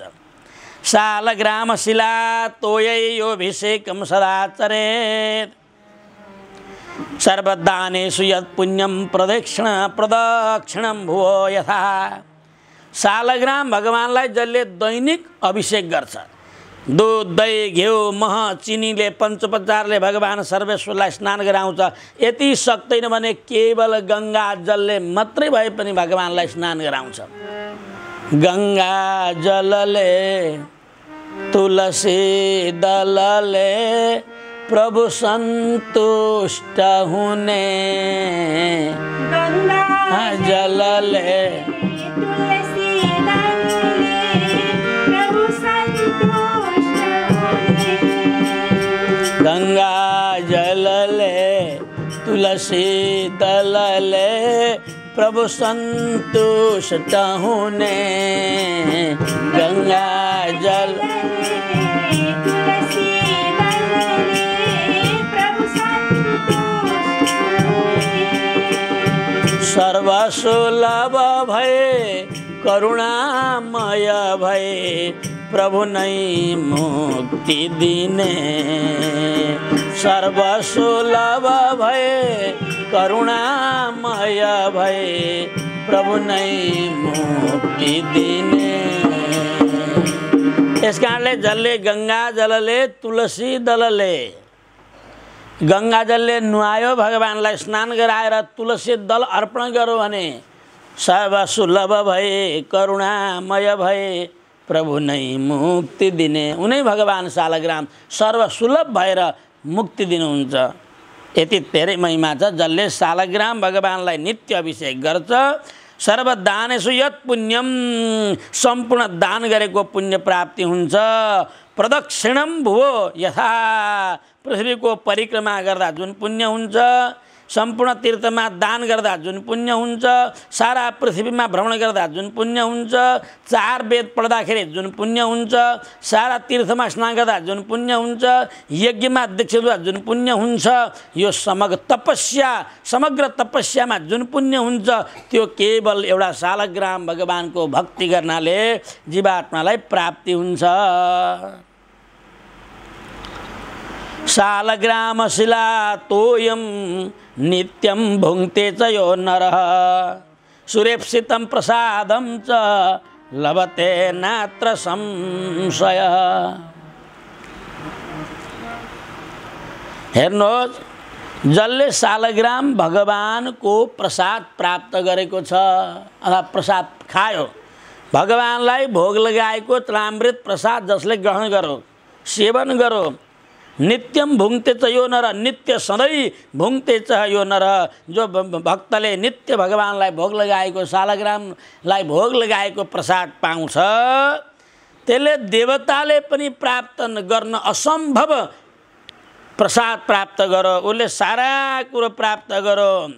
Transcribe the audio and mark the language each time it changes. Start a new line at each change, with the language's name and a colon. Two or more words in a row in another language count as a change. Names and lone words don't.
Sanskrit: शालग्राम शिला तोयैयोभिषेकं सदाचरेत् सर्वदानेषु यत् पुण्यम प्रदक्षिणं भुवो यथा।
Nepali: शालग्राम भगवानलाई जसले दैनिक अभिषेक गर्छ, दूध, दही, घिउ, मह, चिनीले, पञ्चोपचारले भगवान सर्वेश्वरलाई स्नान गराउँछ। यति सक्दैन भने केवल गङ्गा जलले मात्रै भए पनि भगवानलाई स्नान गराउँछ। गङ्गा जलले तुलसी दलले प्रभु संतुष्ट हुने, गंगा जलले तुलसी दलले प्रभु संतुष्ट हुने, गंगा जलले तुलसी दलले प्रभु संतुष्ट होने, गंगा जल सर्वसुलभ भये करुणामय भये प्रभु नै मुक्ति दिने, सर्वसुलभ भये करुणामय भये प्रभु नै मुक्ति दिने। यस कारणले जलले गंगा जलले तुलसी दलले, गंगा जलले नुहायो भगवानलाई स्नान गराएर तुलसी दल अर्पण गर्यो भने सर्वसुलभ भए करुणामय भए प्रभु नै मुक्ति दिने। उनै भगवान शालग्राम सर्वसुलभ भएर मुक्ति दिनुहुन्छ। यति धेरै महिमा छ। जसले शालग्राम भगवानलाई नित्य अभिषेक गर्छ,
Sanskrit: सर्वदानेषु यत् पुण्यम,
Nepali: सम्पूर्ण दान गरेको पुण्य प्राप्ति हुन्छ।
Sanskrit: प्रदक्षिणम भुवो यथा,
Nepali: पृथ्वीको परिक्रमा गर्दा जुन पुण्य हुन्छ, सम्पूर्ण तीर्थमा दान गर्दा जुन पुण्य हुन्छ, सारा पृथ्वीमा भ्रमण गर्दा जुन पुण्य हुन्छ, 4 वेद पढ्दाखेरि जुन पुण्य हुन्छ, सारा तीर्थमा स्नान गर्दा जुन पुण्य हुन्छ, यज्ञमा दीक्षित हुँदा जुन पुण्य हुन्छ, यो समग्र तपस्यामा जुन पुण्य हुन्छ, त्यो केवल एउटा शालग्राम भगवानको भक्ति गर्नाले जीवात्मालाई प्राप्ति हुन्छ।
Sanskrit: शालग्रामशिला तोयम नित्यं भुङ्क्ते च यो नरः, सुरेप्सितं प्रसादं च लभते नात्र संशय।
Nepali: हेर्नुहोस्, जसले शालग्राम भगवानको प्रसाद प्राप्त गरेको छ अथवा प्रसाद खायो, भगवानलाई भोग लगाएको तलामृत प्रसाद जसले ग्रहण गरो, सेवन गरो,
Sanskrit: नित्यम भुङ्क्ते च यो नर,
Nepali: नित्य सधैँ
Sanskrit: भुङ्क्ते च यो नर,
Nepali: जो भक्तले नित्य भगवानलाई भोग लगाएको, शालग्रामलाई भोग लगाएको प्रसाद पाउँछ, त्यसले देवताले पनि प्राप्त गर्न असम्भव प्रसाद प्राप्त गरो, उसले सारा कुरो प्राप्त गरो।